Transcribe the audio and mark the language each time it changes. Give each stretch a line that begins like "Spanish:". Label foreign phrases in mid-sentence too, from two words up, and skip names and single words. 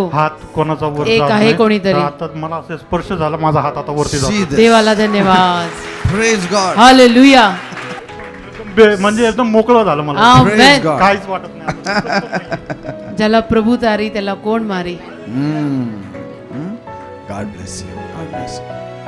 Marathi: हात कोणाचा वर एक जात आहे नाही. कोणीतरी. तर आता मला असं स्पर्श झाला, माझा हात आता वरती
English: See
Marathi: जातो.
English: this.
Marathi: देवाला धन्यवाद.
English: Praise God.
Marathi: हालेलुया. म्हणजे एकदम मोकळं झालं मला.
English: Praise
Marathi: आमेन.
English: God.
Marathi: काहीच वाटत नाही. ज्याला प्रभू तारी त्याला कोण मारी.
English: God bless you. God bless you.